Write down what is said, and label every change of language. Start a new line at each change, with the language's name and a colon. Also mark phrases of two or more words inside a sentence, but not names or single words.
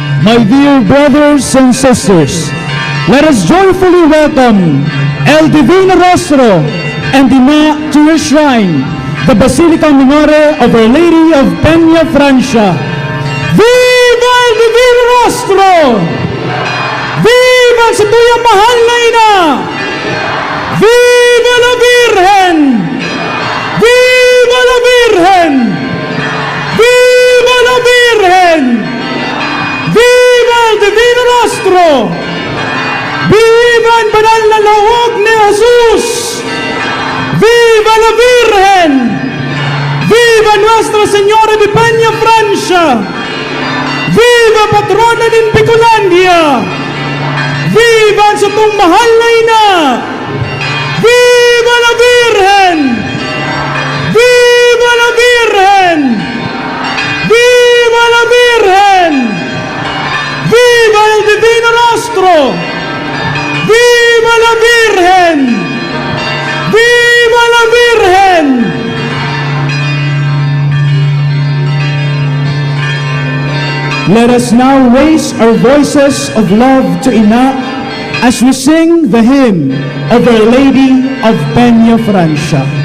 English: My dear brothers and sisters, let us joyfully welcome El Divino Rostro and Dina to her shrine, the Basilica Minore of Our Lady of Peñafrancia.
Spanish: Viva El Divino Rostro!
Filipino: Viva sa tuyang mahal na ina!
Spanish: Viva la Virgen! Viva la Virgen! Viva la Virgen! Viva el Divino Rostro!
Filipino: Viva ang banal na lawag ni Jesus!
Spanish: Viva la Virgen! Viva Nuestra Señora de Peñafrancia!
Filipino: Viva patrona ng Bicolandia! Viva ang sutong mahal na ina!
Spanish: Viva la Virgen! Viva la Virgen! Viva la Virgen! Viva el Divino Rostro! Viva la Virgen! Viva la Virgen!
English: Let us now raise our voices of love to Ina as we sing the hymn of Our Lady of Peñafrancia.